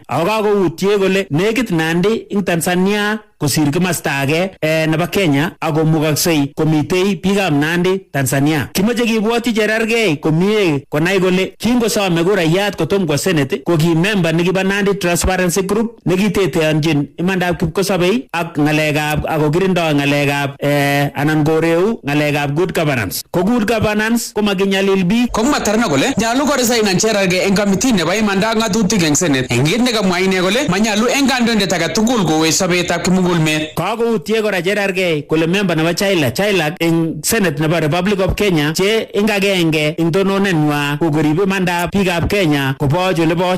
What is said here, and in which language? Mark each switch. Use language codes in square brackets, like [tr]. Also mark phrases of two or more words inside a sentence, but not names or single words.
[kln] Ako kakoutie kole nekit Nandi ing Tanzania kosir kimasta age nebo Kenya ako mukaksei komitei biikab Nandi Tanzania. Kimoche kibwotyi Cherargei komie konai kole kingosome kurayat kotom kwa Senate ko ki member nekibo Nandi Transparency Group nekiteteanchin imandab kipkosobei ak ng'alekab ako kirindoi ng'alekab anan koreu ng'alekab [en] good governance. [kln] Ko [en] good governance [kln] ko makinyalil biik. Komatarna kole nyalu koresignan Cherargei eng committee nebo imanda ak ng'atutik eng Senate. Eng kit nekamwa ine kole manyalu eng kandoindet age tugul kowech sobetab Kakoutie kora Cherargei kole member nebo Chailak eng Senate nebo Republic of Kenya che ing agenge ing tononenwa kokoribe imandab biikab Kenya koboch oleboch.